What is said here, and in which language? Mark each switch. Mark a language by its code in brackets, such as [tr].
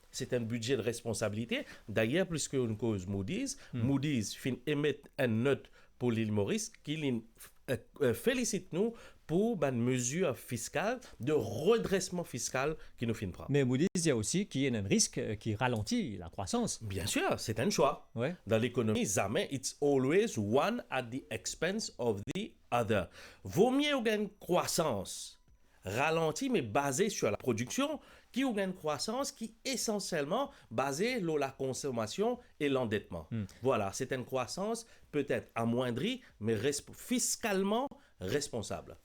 [fr] C'est un budget de responsabilité. D'ailleurs, plus qu'une cause Moody's, Moody's émet une note pour l'île Maurice qui félicite nous pour une mesure fiscale, de redressement fiscal qui nous prendre. Mais Moody's dit aussi qu'il y a un risque qui ralentit la croissance. Bien sûr, c'est un choix. Dans l'économie, jamais, [en] it's always one at the expense of the other. [fr] Vaut mieux avoir une croissance ralentie, mais basée sur la production, qui a une croissance qui est essentiellement basée sur la consommation et l'endettement. Voilà, c'est une croissance peut-être amoindrie, mais fiscalement responsable.